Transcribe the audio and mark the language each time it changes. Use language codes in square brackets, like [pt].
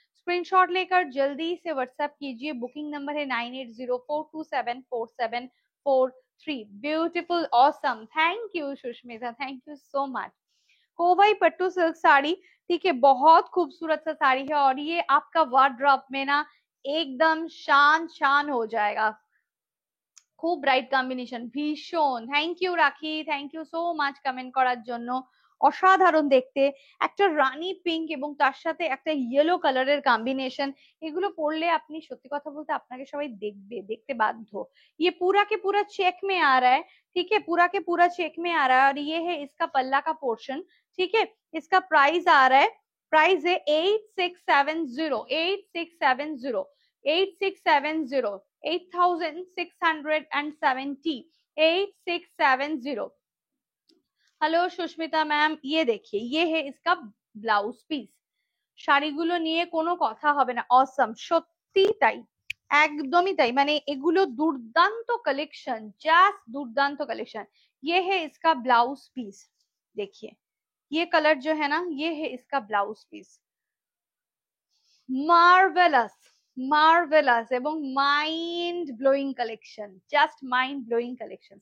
[hi] Screenshot लेकर जल्दी से व्हाट्सएप कीजिए। बुकिंग नंबर है 9804274743। [en] Beautiful, awesome, thank you Sushmita, thank you so much. [hi] Kovai pattu silk sari, ठीक है, बहुत खूबसूरत सा साड़ी है और ये आपका वार्डरोब में ना एकदम शान शान हो जाएगा। [bn] খুব ব্রাইট কম্বিনেশন, ভীষণ। থ্যাংক ইউ রাখি, [en] thank you so much [bn] comment করার জন্য। অসাধারণ দেখতে, একটা রানী পিঙ্ক এবং তার সাথে একটা ইয়েলো কালারের কম্বিনেশন। এগুলো পরলে আপনি সত্যি কথা বলতে আপনাকে সবাই দেখবে, দেখতে বাধ্য। [hi] ये पूरा के पूरा चेक में आ रहा है, ठीक है, पूरा के पूरा चेक में आ रहा है और ये है इसका पल्ला का पोर्शन, ठीक है। इसका प्राइस आ रहा है, प्राइस है 8670, 8670, 8670, 8670, 8670। हेलो সুস্মিতা ম্যাম, ये देखिए ये है इसका ব্লাউজ পিস। [bn] শাড়িগুলো নিয়ে কোনো কথা হবে না, অসম, সত্যি তাই, একদমই তাই। মানে এগুলো দুর্দান্ত কালেকশন, জাস্ট দুর্দান্ত কালেকশন। [hi] ये है इसका ब्लाउज पीस, देखिए ये कलर जो है ना, ये है इसका ब्लाउज पीस। [en] Marvellous, marvellous এবং mind blowing collection, just mind blowing collection.